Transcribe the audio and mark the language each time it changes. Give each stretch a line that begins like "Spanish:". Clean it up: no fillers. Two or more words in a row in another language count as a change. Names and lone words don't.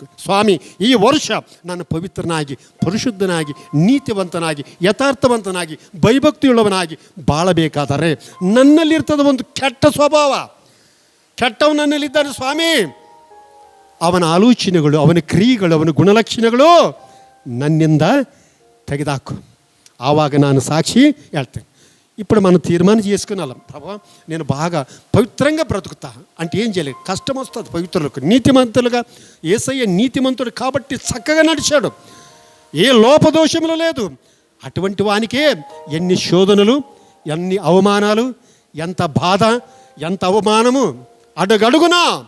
Kannada: ಸ್ವಾಮಿ, ಈ ವರ್ಷ ನಾನು ಪವಿತ್ರನಾಗಿ, ಪರಿಶುದ್ಧನಾಗಿ, ನೀತಿವಂತನಾಗಿ, ಯಥಾರ್ಥವಂತನಾಗಿ, ಭಯಭಕ್ತಿಯುಳ್ಳವನಾಗಿ ಬಾಳಬೇಕಾದರೆ ನನ್ನಲ್ಲಿರ್ತದ ಒಂದು ಕೆಟ್ಟ ಸ್ವಭಾವ, ಕೆಟ್ಟವು ನನ್ನಲ್ಲಿದ್ದಾನೆ ಸ್ವಾಮಿ. ಅವನ ಆಲೋಚನೆಗಳು, ಅವನ ಕ್ರಿಯೆಗಳು, ಅವನ ಗುಣಲಕ್ಷಣಗಳು ನನ್ನಿಂದ ತೆಗೆದಾಕು. ಆವಾಗ ನಾನು సాక్షి ಹೇಳ್ತೇನೆ.
Telugu: ఇప్పుడు మనం తీర్మానం చేసుకున్నాం, ప్రభా నేను బాగా పవిత్రంగా బ్రతుకుతా అంటే ఏం చేయాలి? కష్టం వస్తుంది పవిత్రులకు. నీతిమంతులుగా, యేసయ్య నీతిమంతుడు కాబట్టి చక్కగా నడిచాడు, ఏ లోపదోషములు లేదు. అటువంటి వానికే ఎన్ని శోధనలు, ఎన్ని అవమానాలు, ఎంత బాధ, ఎంత అవమానము అడుగడుగునా.